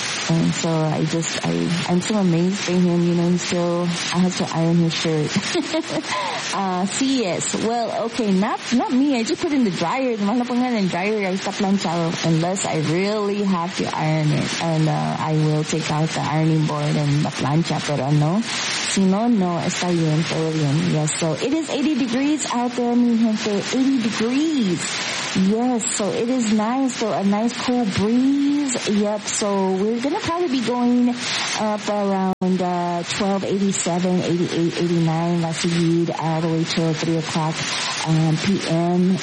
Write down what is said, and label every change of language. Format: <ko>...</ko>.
<en>And so I'm so amazed by him, you know, and still I have to iron his shirt. yes. Well, okay, not me. I just put it in the dryer.</en> <es>No lo pongan en dryer, ahí está planchado.</es> <en>Unless I really have to iron it, and I will take out the ironing board and the plancha,</en> <es>pero no. Si no, no, está bien, todo bien.</es> <en>Yes, so it is 80 degrees out there,</en> <es>mi gente,</es> <en>80 degrees. Yes, so it is nice, so a nice cool breeze. Yep, so we're going to probably be going up around 12:87, 88, 89, all the way till 3 o'clock p.m.</en>